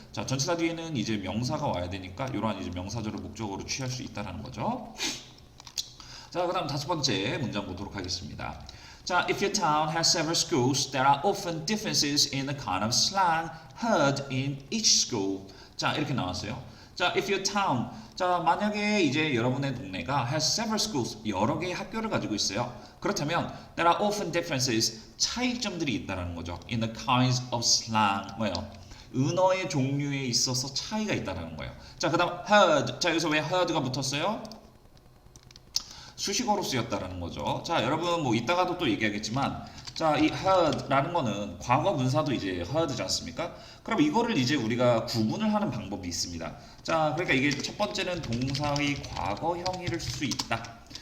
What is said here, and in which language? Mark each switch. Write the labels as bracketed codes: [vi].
[ko] 자, 전치사 뒤에는 이제 명사가 와야 되니까 이러한 이제 명사절을 목적으로 취할 수 있다는 거죠. 자, 그다음 다섯 번째 문장 보도록 하겠습니다. [en] 자, if your town has several schools, there are often differences in the kind of slang heard in each school. [ko] 자, 이렇게 나왔어요. 자, [en] if your town, [ko] 자, 만약에 이제 여러분의 동네가 [en] has several schools, [ko] 여러 개의 학교를 가지고 있어요. 그렇다면 [en] there are often differences, [ko] 차이점들이 있다는 거죠. [en] In the kinds of slang, [ko] 뭐예요? 은어의 종류에 있어서 차이가 있다는 거예요. 자, 그다음 heard, 자, 여기서 왜 heard가 붙었어요? 수식어로 쓰였다라는 거죠. 자, 여러분 뭐 이따가도 또 얘기하겠지만 자, 이 heard라는 거는 과거 분사도 이제 heard지 않습니까? 그럼 이거를 이제 우리가 구분을 하는 방법이 있습니다. 자, 그러니까 이게 첫 번째는 동사의 과거형이를 쓸 수 있다.